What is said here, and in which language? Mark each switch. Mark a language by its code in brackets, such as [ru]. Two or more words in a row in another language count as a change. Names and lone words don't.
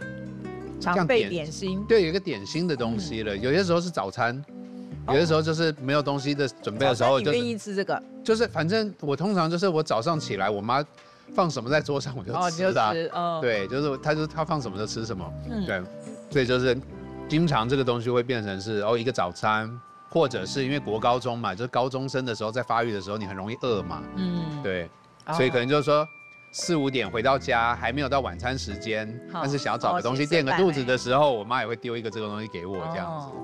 [zh] 常備點心。對，有一個點心的東西了。有些時候是早餐。有的時候就是沒有東西的準備的時候，你願意吃這個？就是反正我通常就是我早上起來，我媽放什麼在桌上我就吃的。對，就是她放什麼就吃什麼。對，所以就是經常這個東西會變成是一個早餐，或者是因為國高中嘛，就是高中生的時候在發育的時候你很容易餓嘛。對，所以可能就是說4、5點回到家還沒有到晚餐時間，但是想要找個東西墊個肚子的時候，我媽也會丟一個這個東西給我這樣子。